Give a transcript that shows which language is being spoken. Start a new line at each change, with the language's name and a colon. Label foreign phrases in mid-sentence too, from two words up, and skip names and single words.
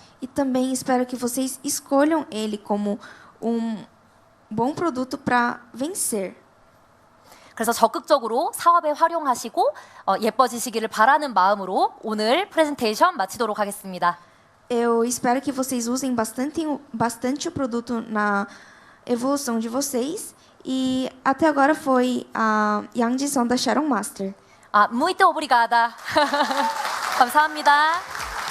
Portuguese: E também espero que vocês escolham ele como bom produto para vencer.
Korean: 그래서 적극적으로 사업에 활용하시고 예뻐지시기를 바라는 마음으로 오늘 프레젠테이션 마치도록 ha겠습니다.
Portuguese: Eu espero que vocês usem bastante o produto evolução de vocês. E até agora foi a Yang Jisung da Sharon Master. 아, muito obrigada.
Korean: 감사합니다.